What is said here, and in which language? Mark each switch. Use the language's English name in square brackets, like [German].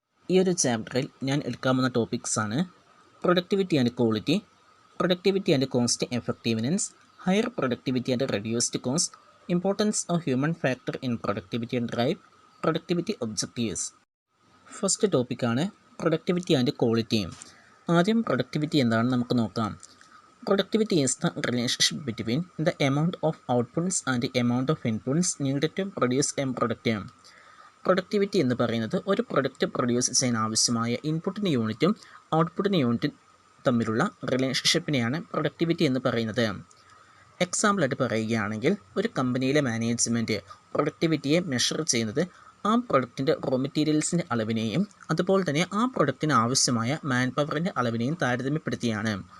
[Malayalam] ഈ ഒരു ചാപ്റ്ററിൽ ഞാൻ എടുക്കാവുന്ന ടോപ്പിക്സാണ് productivity and quality, productivity and cost effectiveness, higher productivity and reduced cost, importance of human factor in productivity and drive, productivity objectives. First ടോപ്പിക്കാണ് productivity and quality. ആദ്യം productivity എന്താണെന്ന് നമുക്ക് നോക്കാം. [English] Productivity is the relationship between the amount of outputs and the amount of inputs needed to produce a product. [Malayalam] Productivity എന്ന് പറയുന്നത് ഒരു product produce ചെയ്യാൻ ആവശ്യമായ ഇൻപുട്ടിൻ്റെ യൂണിറ്റും ഔട്ട്പുട്ടിൻ്റെ യൂണിറ്റും തമ്മിലുള്ള റിലേഷൻഷിപ്പിനെയാണ് പ്രൊഡക്ടിവിറ്റി എന്ന് പറയുന്നത്. എക്സാമ്പിളായിട്ട് പറയുകയാണെങ്കിൽ, ഒരു കമ്പനിയിലെ മാനേജ്മെൻറ്റ് പ്രൊഡക്ടിവിറ്റിയെ മെഷർ ചെയ്യുന്നത് ആ പ്രൊഡക്റ്റിൻ്റെ റോ മെറ്റീരിയൽസിൻ്റെ അളവിനെയും അതുപോലെ തന്നെ ആ പ്രൊഡക്റ്റിന് ആവശ്യമായ മാൻ പവറിൻ്റെ അളവിനെയും താരതമ്യപ്പെടുത്തിയാണ്.